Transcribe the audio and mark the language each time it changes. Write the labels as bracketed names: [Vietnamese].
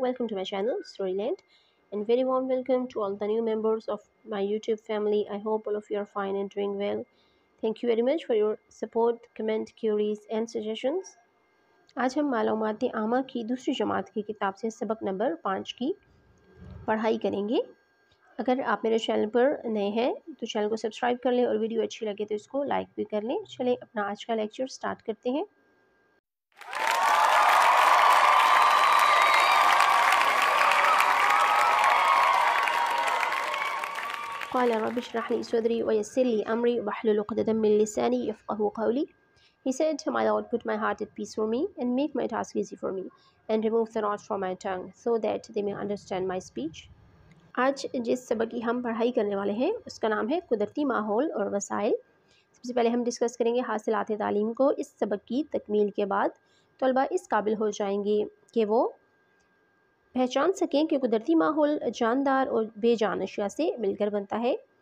[English] Welcome to my channel Storyland, and very warm welcome to all the new members of my YouTube family. I hope all of you are fine and doing well. Thank you very much for your support, comment, queries and suggestions. [Hindi] आज हम मालूमात आमा की दूसरी जमात की किताब से सबक नंबर 5 की पढ़ाई करेंगे। अगर आप मेरे चैनल पर नए हैं तो चैनल को सब्सक्राइब कर लें और वीडियो अच्छी लगे तो इसको लाइक भी कर लें। चलें अपना आज का लेक्चर स्टार्ट करते हैं। [Arabic] قال رب اشرح لي صدري ويسر لي أمري واحلل عقدة من لساني يفقهوا قولي. [English] He said, My Lord, put my heart at peace for me and make my task easy for me and remove the knots from my tongue so that they may understand my speech. [Hindi] आज जिस सबक की हम पढ़ाई करने वाले हैं उसका नाम है कुदरती माहौल और वसाइल। सबसे पहले हम डिस्कस करेंगे हासिलात तालीम को। इस सबक की तकमील के बाद तलबा इस काबिल हो जाएंगे कि वो पहचान सकें कि कुदरती माहौल जानदार और बेजान अशिया से मिलकर बनता है।